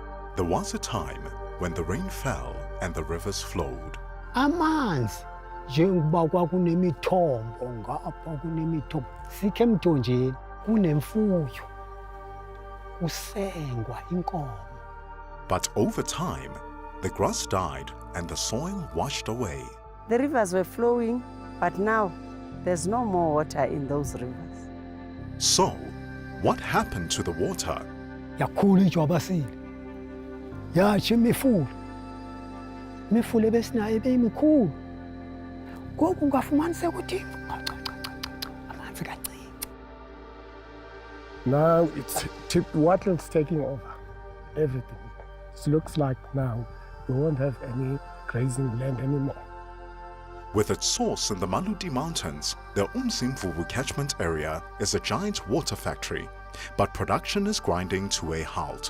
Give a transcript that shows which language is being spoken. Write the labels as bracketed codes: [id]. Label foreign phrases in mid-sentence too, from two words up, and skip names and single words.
[en] There was a time when the rain fell and the rivers flowed. [zu] Amanzi njengoba kwakunemithombo ngapha kunemithombo sikhe emthonjeni kunemfuyo usengwa inkomo. [en] But over time, the grass died and the soil washed away. The rivers were flowing, but now there's no more water in those rivers. So, what happened to the water? [xh] Yakhula ijwabasile yatsho imifula ebesinayo ibeyimikhulu ngoku ungafumaniseka ukuthi amanzi kancinci. [en] Now wattle's taking over everything. It looks like now we won't have any grazing land anymore. With its source in the Maludi Mountains, the Umzimvubu catchment area is a giant water factory, but production is grinding to a halt.